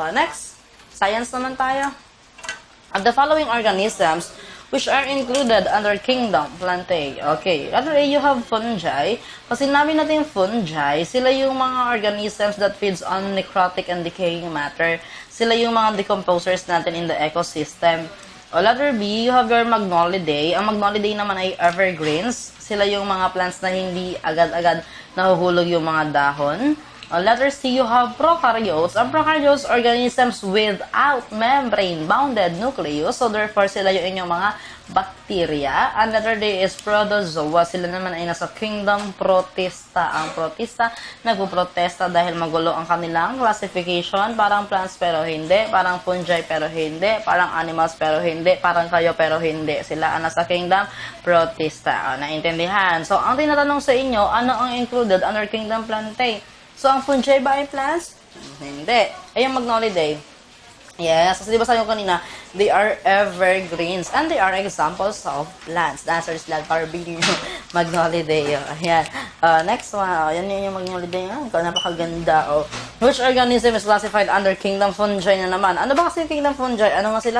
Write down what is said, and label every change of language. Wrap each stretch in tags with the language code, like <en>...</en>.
<en>Next,</en> <tl>science naman tayo.</tl> <en>Of the following organisms which are included under kingdom plantae. Okay. Letter A, you have fungi.</en> <tl>Kasi sinabi natin fungi, sila yung mga</tl> <en>organisms that feeds on necrotic and decaying matter.</en> <tl>Sila yung mga decomposers natin in the ecosystem.</tl> <en>Letter B, you have your Magnolidae.</en> <tl>Ang Magnolidae naman ay evergreens. Sila yung mga plants na hindi agad-agad nahuhulog yung mga dahon.</tl> <en>Letter C, you have prokaryotes. Ang prokaryotes, organisms without membrane-bounded nucleus.</en> <tl>So, therefore, sila yung inyong mga bacteria.</tl> <en>And letter D is protozoa.</en> <tl>Sila naman ay nasa kingdom protista. Ang protista, nagpuprotesta dahil magulo ang kanilang classification. Parang plants pero hindi. Parang fungi pero hindi. Parang animals pero hindi. Parang kayo pero hindi. Sila ang nasa kingdom protista. Naintindihan? So, ang tinatanong sa inyo, ano ang included under kingdom plantae? So, ang fungi ba ay plants? Hindi. Ay, yung Magnolidae. Yes. Kasi diba sabi ko kanina,</tl> <en>they are evergreens and they are examples of plants. The answer is letter B, Magnolidae.</en> <tl>Ayan. Next one. Yan yung Magnolidae. Napakaganda.</tl> <en>Which organism is classified under kingdom fungi</en> <tl>na naman? Ano ba kasi yung kingdom fungi? Ano nga sila?</tl>